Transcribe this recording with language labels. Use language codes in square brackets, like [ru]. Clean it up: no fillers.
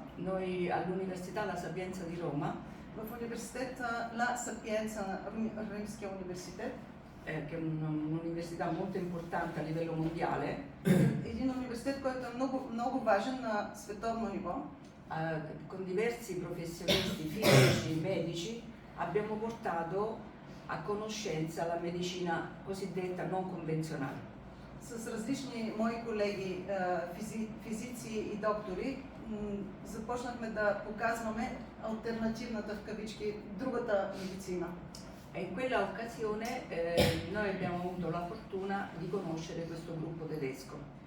[it] noi all'Università La Sapienza di Roma, [bg] в университета La Sapienza, Римския университет, [it] che è un'università molto importante a livello mondiale, [bg] един университет, който е много важен на световно ниво, [it] con diversi professionisti fisici, medici, abbiamo portato a conoscenza la medicina cosiddetta non convenzionale. [bg] С различни мои колеги, физици и доктори, започнахме да показваме алтернативната в кавички, другата медицина. [it] E in quella occasione noi abbiamo avuto la fortuna di conoscere questo gruppo tedesco.